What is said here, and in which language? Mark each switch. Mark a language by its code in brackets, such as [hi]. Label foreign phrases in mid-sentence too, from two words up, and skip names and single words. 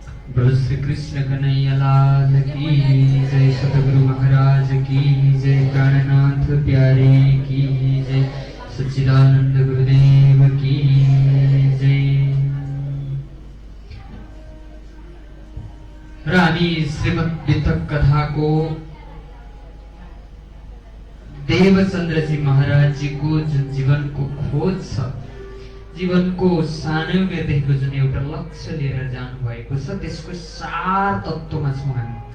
[hi] बोलो श्री कृष्ण कन्हैया लाल की जय, सतगुरु महाराज की जय, प्राणनाथ प्यारे की जय, सच्चिदानंद गुरुदेव की जय। [ne] र हामी श्रीमद् वितक कथाको देवचन्द्रजी महाराजजीको जुन जीवनको खोज छ, जीवनको सानो उमेरदेखिको जुन एउटा लक्ष्य लिएर जानु भएको छ, त्यसको सार तत्त्वमा छौँ हामी।